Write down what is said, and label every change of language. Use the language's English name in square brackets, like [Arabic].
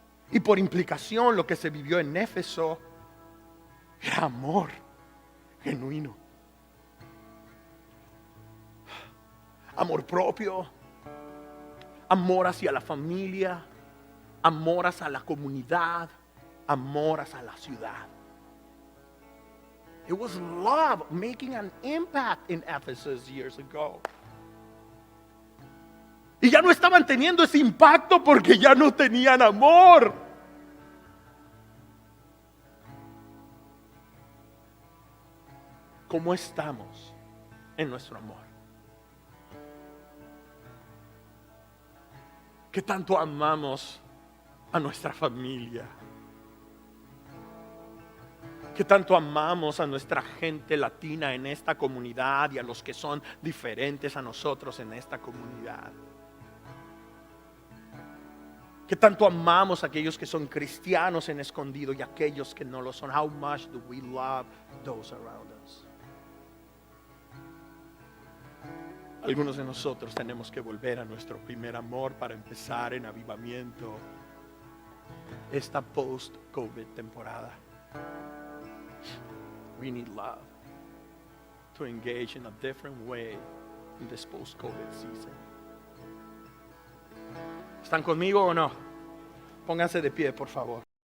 [Spanish] Y por implicación, lo que se vivió en Éfeso era amor genuino. Amor propio, amor hacia la familia, amor hacia la comunidad, amor hacia la ciudad. [English] It was love making an impact in Ephesus years ago. [Spanish] Y ya no estaban teniendo ese impacto porque ya no tenían amor. ¿Cómo estamos en nuestro amor? ¿Qué tanto amamos a nuestra familia? ¿Qué tanto amamos a nuestra gente latina en esta comunidad y a los que son diferentes a nosotros en esta comunidad? ¿Qué tanto amamos a aquellos que son cristianos en escondido y a aquellos que no lo son? [English] How much do we love those around us? [Spanish] Algunos de nosotros tenemos que volver a nuestro primer amor para empezar en avivamiento esta post-COVID temporada. [English] We need love to engage in a different way in this post-COVID season. [Spanish] ¿Están conmigo o no? Pónganse de pie, por favor.